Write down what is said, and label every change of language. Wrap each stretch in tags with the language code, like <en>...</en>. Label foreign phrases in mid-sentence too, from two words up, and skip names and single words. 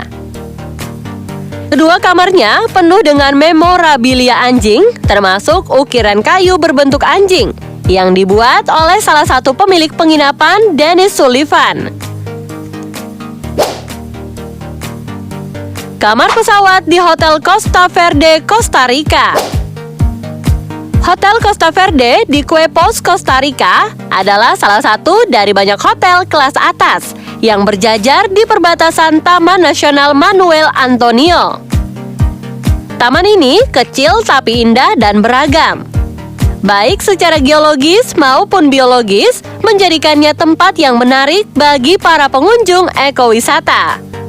<id>Kedua kamarnya penuh dengan memorabilia anjing, termasuk ukiran kayu berbentuk anjing yang dibuat oleh salah satu pemilik penginapan, Dennis Sullivan. Kamar pesawat di Hotel Costa Verde, Costa Rica. Hotel Costa Verde di Quepos, Costa Rica adalah salah satu dari banyak hotel kelas atas yang berjajar di perbatasan Taman Nasional Manuel Antonio. Taman ini kecil tapi indah dan beragam. Baik secara geologis maupun biologis, menjadikannya tempat yang menarik bagi para pengunjung ekowisata.</id>